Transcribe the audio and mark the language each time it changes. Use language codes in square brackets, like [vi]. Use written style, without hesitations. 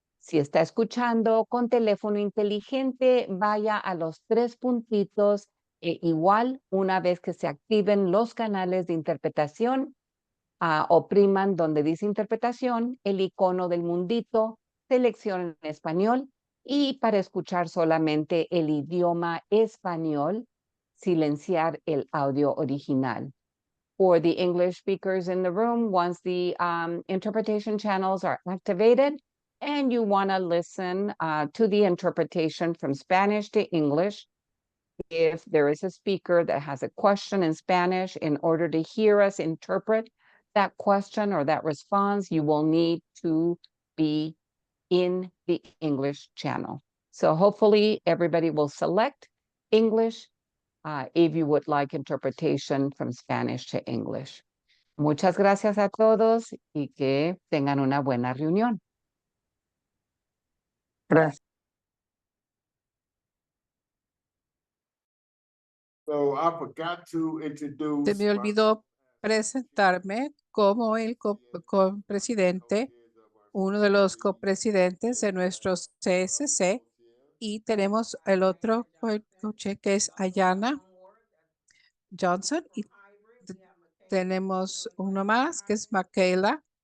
[es] Si está escuchando con teléfono inteligente, vaya a los 3 puntitos e igual una vez que se activen los canales de interpretación, opriman donde dice interpretación, el icono del mundito, seleccionen español y para escuchar solamente el idioma español, silenciar el audio original. [en] For the English speakers in the room, once the interpretation channels are activated and you want to listen to the interpretation from Spanish to English, if there is a speaker that has a question in Spanish, in order to hear us interpret that question or that response, you will need to be in the English channel. So hopefully everybody will select English if you would like interpretation from Spanish to English. [es] Muchas gracias a todos y que tengan una buena reunión. Gracias. [en] So I forgot to introduce. [es] Se me olvidó presentarme como el copresidente, uno de los copresidentes de nuestro CSC, y tenemos el otro coche que es Ayana Johnson, y tenemos uno más que es Michaela.